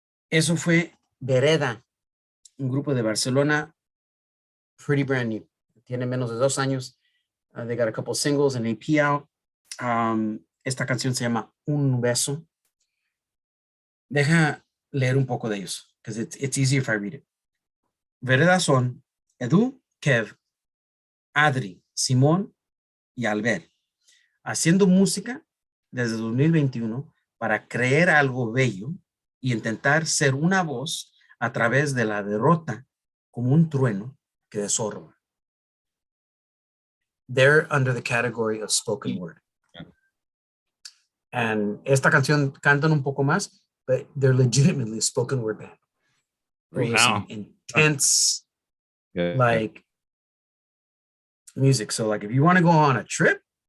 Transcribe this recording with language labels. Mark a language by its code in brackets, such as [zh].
[es] Eso fue Vereda, un grupo de Barcelona, [en] pretty brand new. [es] Tiene menos de 2 años. [en] They got a couple singles and EP out. [es] Esta canción se llama Un Beso. Deja leer un poco de ellos, [en] because it's easier if I read it. [es] Vereda son Edu, Kev, Adri, Simón y Albert, haciendo música desde 2021 para crear algo bello y intentar ser una voz a través de la derrota como un trueno que desorba. [en] They're under the category of spoken word. And [es] esta canción cantan un poco más, [en] but they're legitimately a spoken word band. Wow. Intense, like music. So like if you want to go on a trip,